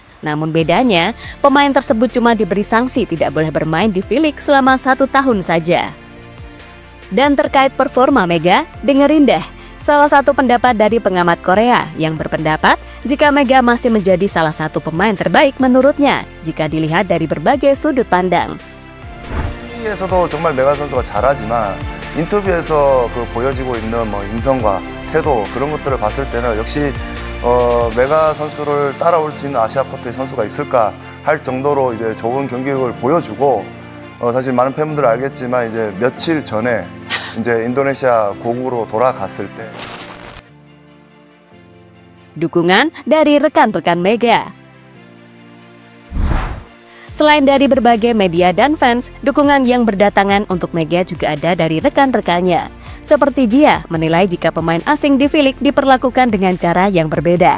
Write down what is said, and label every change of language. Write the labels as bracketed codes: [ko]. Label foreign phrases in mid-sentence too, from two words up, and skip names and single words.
[id] Namun bedanya, pemain tersebut cuma diberi sanksi tidak boleh bermain di V-League selama 1 tahun saja. Dan terkait performa Mega, dengerin deh. Salah satu pendapat dari pengamat Korea yang berpendapat jika Mega masih menjadi salah satu pemain terbaik menurutnya jika dilihat dari berbagai sudut pandang. [ko] 에서도 정말 메가 선수가 잘하지만 인터뷰에서 그 보여지고 있는 인성과 태도 그런 것들을 봤을 때는 역시 메가 선수를 따라올 수 있는 아시아 쿼터의 선수가 있을까 할 정도로 이제 좋은 경기력을 보여주고 사실 많은 팬분들 알겠지만 이제 며칠 전에 이제 인도네시아 고국으로 돌아갔을 때 [id] dukungan dari rekan-rekan Mega. Selain dari berbagai media dan fans, dukungan yang berdatangan untuk Mega juga ada dari rekan-rekannya. Seperti Jia menilai jika pemain asing di V-League diperlakukan dengan cara yang berbeda.